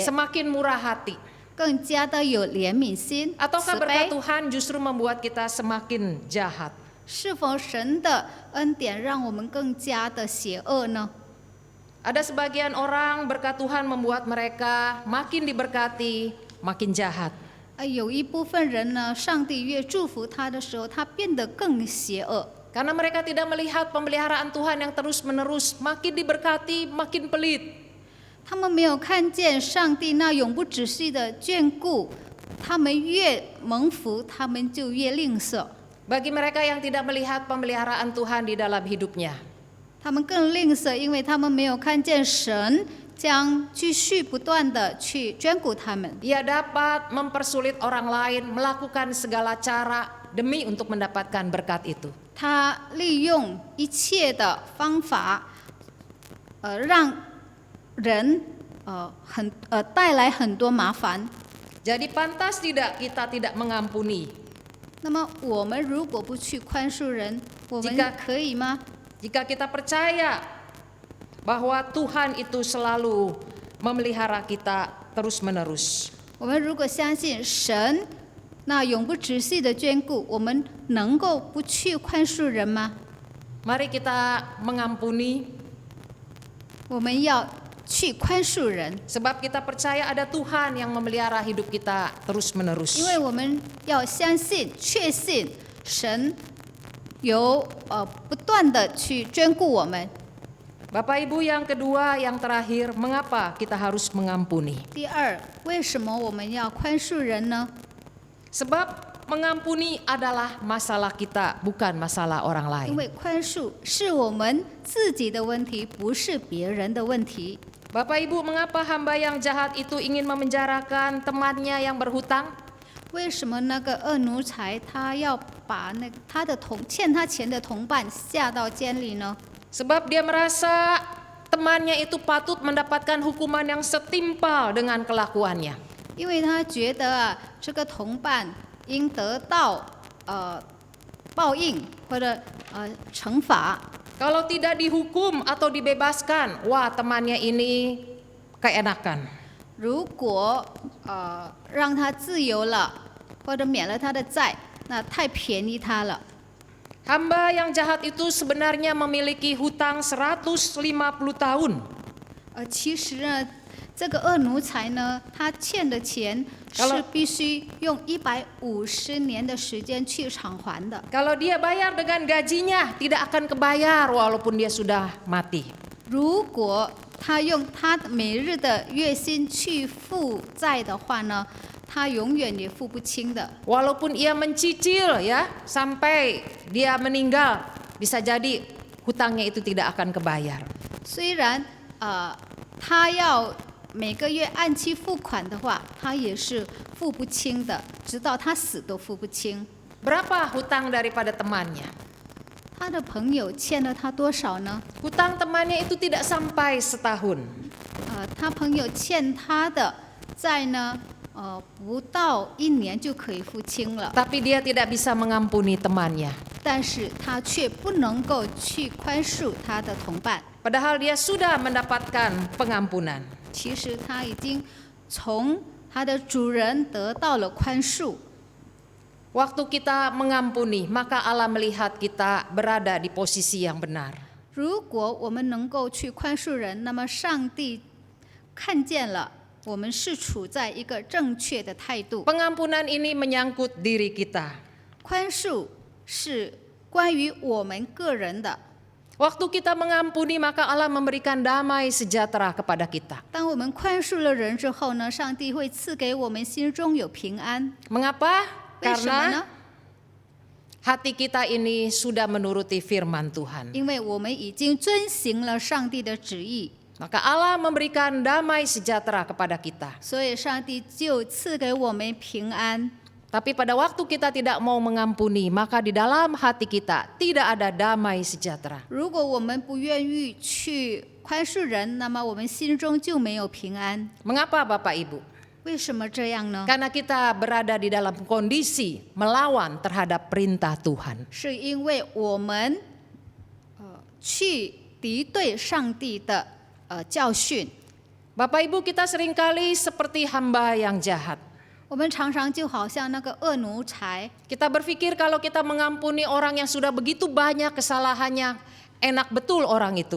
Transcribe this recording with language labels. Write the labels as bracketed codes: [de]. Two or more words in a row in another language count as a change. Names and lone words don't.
[id] semakin murah hati. [zh] 更加的有怜悯心、 [id] Ataukah [zh] 慈 [id] berkat [zh] 悲。 [id] Tuhan justru membuat kita semakin jahat? [zh] 是否神的恩典让我们更加的邪恶呢？ [id] Ada sebagian orang berkat Tuhan membuat mereka makin diberkati, makin jahat. [zh] 有一部分人呢，上帝越祝福他的时候，他变得更邪恶。 [id] Karena mereka tidak melihat pemeliharaan Tuhan yang terus-menerus, makin diberkati, makin pelit. [zh] 他们没有看见上帝那永不止息的眷顾，他们越蒙福，他们就越吝啬。 [id] Bagi mereka yang tidak melihat pemeliharaan Tuhan di dalam hidupnya, [zh] 他们更吝啬，因为他们没有看见神将继续不断的去眷顾他们。 [id] ia dapat mempersulit orang lain melakukan segala cara demi untuk mendapatkan berkat itu. [zh] 他利用一切的方法，让人带来很多麻烦。 [id] Jadi pantas tidak kita tidak mengampuni [zh] 那么我们如果不去宽恕人，我们 [id] Jika- [zh] 可以吗？ [id] jika kita percaya bahwa Tuhan itu selalu memelihara kita terus-menerus. [zh] 我们如果相信神那永不止息的眷顾，我们能够不去宽恕人吗？ [id] Mari kita mengampuni [zh] 我们要去宽恕人， [id] sebab kita percaya ada Tuhan yang memelihara hidup kita terus-menerus. [zh] 因为我们要相信、确信神有不断的去眷顾我们。 [id] Bapak Ibu, yang kedua, yang terakhir, mengapa kita harus mengampuni? [zh] 第二，为什么我们要宽恕人呢？ [id] Sebab mengampuni adalah masalah kita, bukan masalah orang [zh] 因 [id] lain. [zh] 为宽恕是我们自己的问题，不是别人的问题。 [id] Bapak Ibu, mengapa hamba yang jahat itu ingin memenjarakan temannya yang berhutang? [zh] 为什么那个恶奴才他要把他的欠他钱的同伴下到监里呢？ [id] Sebab dia merasa temannya itu patut mendapatkan hukuman yang setimpal dengan kelakuannya. [zh] 因为他觉得这个同伴应得到报应或者惩罚。 [id] Kalau tidak dihukum atau dibebaskan, wah temannya ini keenakan. [zh] 如果让他自由了，或者免了他的债，那太便宜他了。 [id] Hamba yang jahat itu sebenarnya memiliki hutang 150 tahun. [zh] 其实呢，这个恶奴才呢，他欠的钱是必须用150年的时间去偿还的。 [id] Kalau dia bayar dengan gajinya, tidak akan kebayar walaupun dia sudah mati. [zh] 如果他用他每日的月薪去付债的话呢，他永远也付不清的。 [id] Walaupun ia mencicil ya sampai dia meninggal, bisa jadi hutangnya itu tidak akan kebayar. [zh] 虽然他要每个月按期付款的话，他也是付不清的，直到他死都付不清。 [id] Berapa hutang daripada temannya? [zh] 他的朋友欠了他多少呢？ [id] Hutang temannya itu tidak sampai setahun. [zh] 他朋友欠他的债呢，不到1年就可以付清了， [id] Tapi dia tidak bisa mengampuni temannya. [zh] 但是他却不能够去宽恕他的同伴。 [id] Padahal dia sudah mendapatkan pengampunan. [zh] 其实他已经从他的主人得到了宽恕。 [id] Waktu kita mengampuni, maka Allah melihat kita berada di posisi yang benar. [zh] 如果我们能够去宽恕人，那么上帝看见了我们是处在一个正确的态度。 [id] Pengampunan ini menyangkut diri kita. [zh] 宽恕是关于我们个人的。 [id] Waktu kita mengampuni, maka Allah memberikan damai sejahtera kepada kita. [zh] 当我们宽恕了人之后呢，上帝会赐给我们心中有平安。 [id] Mengapa? [zh] 为什么呢？ [id] Karena hati kita ini sudah menuruti firman Tuhan. [zh] 因为我们已经遵行了上帝的旨意， [id] Maka Allah memberikan damai sejahtera kepada kita. [zh] 所以上帝就赐给我们平安。 [id] Tapi pada waktu kita tidak mau mengampuni, maka di dalam hati kita tidak ada damai sejahtera. [zh] 如果我们不愿意去宽恕人，那么我们心中就没有平安。 [id] Mengapa Bapak Ibu? [zh] 为什么这样呢？ [id] Karena kita berada di dalam kondisi melawan terhadap perintah Tuhan. [zh] 是因为我们去敌对上帝的教训。 [id] Bapak Ibu, kita seringkali seperti hamba yang jahat. [zh] 我们常常就好像那个恶奴才， [id] Kita berpikir kalau kita mengampuni orang yang sudah begitu banyak kesalahannya, enak betul orang itu.